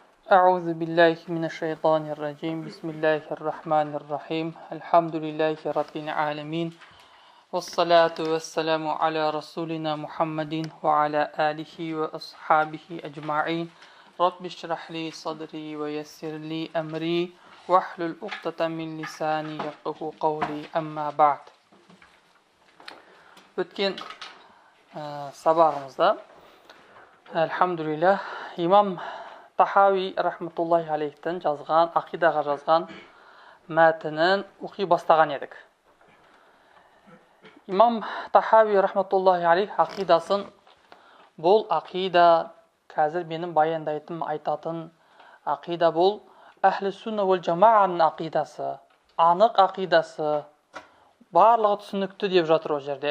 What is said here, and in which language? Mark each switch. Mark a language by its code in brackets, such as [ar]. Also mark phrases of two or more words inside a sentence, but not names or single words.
[ar] أعوذ بالله من الشيطان الرجيم بسم الله الرحمن الرحيم الحمد لله رب العالمين والصلاة والسلام على رسولنا محمد وعلى آله وأصحابه أجمعين رب اشرح لي صدري ويسر لي أمري واحلل عقدة من لساني يفقهوا قولي أما بعد. [kk] Өткен сабағымызда Elhamdülillah İmam Tahavi [ar] رحمة الله عليه [kk] жазған, ақидаға жазған мәтінін оқи бастаған едік. Имам Тахави [ar] رحمة الله عليه [kk] ақидасын, бұл ақида қазір менің баяндайтын, айтатын ақида бұл [ar] أهل السنة والجماعة [kk] ақидасы, анық ақидасы, барлығы түсінікті деп жатыр ол жерде.